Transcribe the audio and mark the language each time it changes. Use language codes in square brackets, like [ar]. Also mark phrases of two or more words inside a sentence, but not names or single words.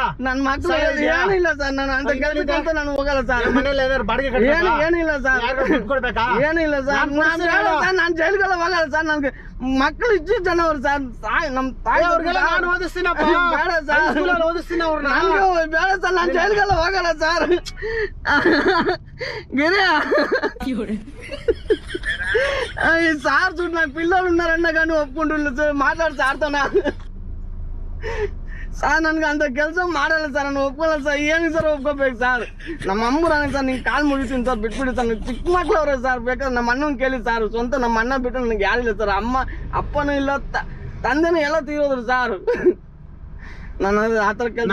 [kn] ನನ್ನ ಮಕ್ಕಳು ಏನಿಲ್ಲ ಸರ್. ನಾನು ಅಂತ ಕೆಲಸಕ್ಕೆ ನಾನು ಹೋಗಲ್ಲ ಸರ್. ಮನೇಲಿ ಏನಾದ್ರು ಬಾಡಿಗೆ ಏನಿಲ್ಲ ಸರ್. ಕೊಡ್ಬೇಕಾ? ಏನಿಲ್ಲ ಸರ್. ನಾನು ಜೈಲ್ಗೆಲ್ಲ ಹೋಗಲ್ಲ ಸರ್. ನನ್ಗೆ ಮಕ್ಕಳು ಇಷ್ಟು ಜನ ಅವ್ರು ಸರ್. ನಮ್ ತಾಯಿ ಅವ್ರಿಗೆಲ್ಲ ನಾನು ಓದಿಸ್ತೀನಪ್ಪ. ಬೇಡ ಸರ್, ಓದಿಸ್ತೀನಿ ಅವ್ರನ್ನ. ಬೇಡ ಸರ್, ನಾನು ಜೈಲ್ಗೆಲ್ಲ ಹೋಗಲ್ಲ ಸರ್. [te] గిరి సార్ చూడు, నాకు పిల్లలు ఉన్నారన్నా కానీ ఒప్పుకుంటున్నా. మాట్లాడు సార్తోనా సార్? [kn] ನನಗೆ ಅಂತ ಕೆಲಸ ಮಾಡಲ್ಲ ಸರ್. ನಾನು ಒಪ್ಕೊಳ್ಳಲ್ಲ ಸರ್. ಏನು ಸರ್ ಒಪ್ಕೋಬೇಕು ಸರ್? ನಮ್ಮ ಅಮ್ಮರಾನೆ ಸರ್. ನಿಂಗೆ ಕಾಲು ಮುಗಿತೀನಿ ಸರ್. ಬಿಟ್ಬಿಡಿ ಸರ್. ನನಗೆ ಚಿಕ್ಕ ಮಕ್ಳು ಅವ್ರೆ ಸರ್. ಬೇಕಾದ್ರೆ ನಮ್ಮ ಅಣ್ಣನ ಕೇಳಿ ಸರ್. ಸ್ವಂತ ನಮ್ಮ ಅಣ್ಣ ಬಿಟ್ಟು ನನಗೆ ಯಾರಿಲ್ಲ ಸರ್. ಅಮ್ಮ ಅಪ್ಪನೂ ಇಲ್ಲ, ತಂದೆನೂ ಎಲ್ಲ ತೀರೋದ್ರು ಸರ್. ನಾನು ಆ ಥರ ಕೆಲಸ